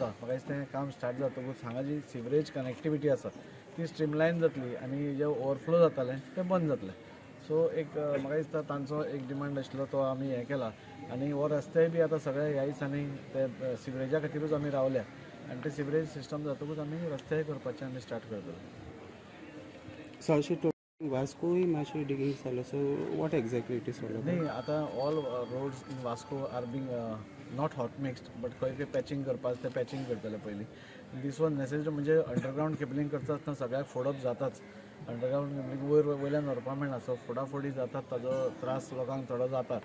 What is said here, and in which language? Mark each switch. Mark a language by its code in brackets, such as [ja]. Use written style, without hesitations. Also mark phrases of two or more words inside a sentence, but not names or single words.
[kok] म्हाका दिसता हें काम स्टार्ट जातकूच हांगा जी [en] sewerage connectivity [kok] आसा ती स्ट्रीमलायन जातली आनी जे ओवरफ्लो जातालें तें बंद जातलें. सो एक म्हाका दिसता तांचो एक डिमांड आशिल्लो तो आमी हें केला आनी हो रस्तेय बी आतां सगळे ह्या दिसांनी ते सिवरेजा खातीरूच आमी रावल्या आनी ते [en] sewerage system [kok] जातकूच आमी रस्तेय करपाचें आमी स्टार्ट करतले. [en] So also [kok] वास्कोय मातशें डिगींग जालो. [en] So what exactly it is all about? [kok] नाही, [en] आता all roads in Vasco are being not hot mixed but [kok] खंय पॅचिंग करपाक ते पॅचिंग करतले पयलीं. [en] this was necessary [kok] म्हणजे [en] underground cabling [kok] करता आसतना सगळ्याक फोडप जाताच. [en] underground cabling [kok] वयल्यान व्हरपा मेळना. सो फोडाफोडी जातात, ताजो त्रास लोकांक थोडो जाता.